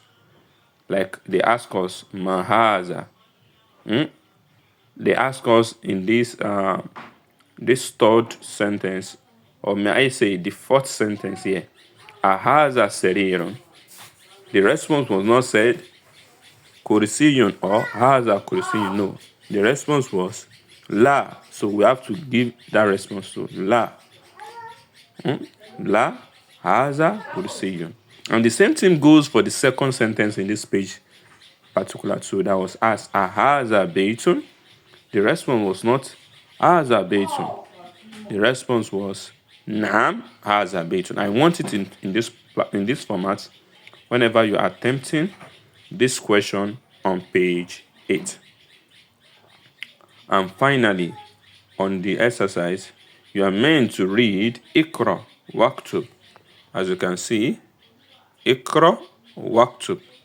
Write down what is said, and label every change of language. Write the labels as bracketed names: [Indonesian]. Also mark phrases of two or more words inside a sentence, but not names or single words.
[English] Like they ask us, Mahaza. They ask us in this third sentence, or may I say the fourth sentence here, [Arabic] أهذا سرير. [English] The response was not said kursiyun or [Arabic] هذا كرسي. [English] No, the response was la. So we have to give that response to la. [Arabic] لا هذا كرسي. [English] And the same thing goes for the second sentence in this page particular too. That was asked, [Arabic] أهذا بيت. [English] The response was not [Arabic] هذا بيت. [English] The response was [Arabic] نعم هذا بيت. [English] I want it in this format whenever you are attempting this question on page 8. And finally, on the exercise, you are meant to read [Arabic] اقرأ واكتب. [English] As you can see, [Arabic] اقرأ واكتب.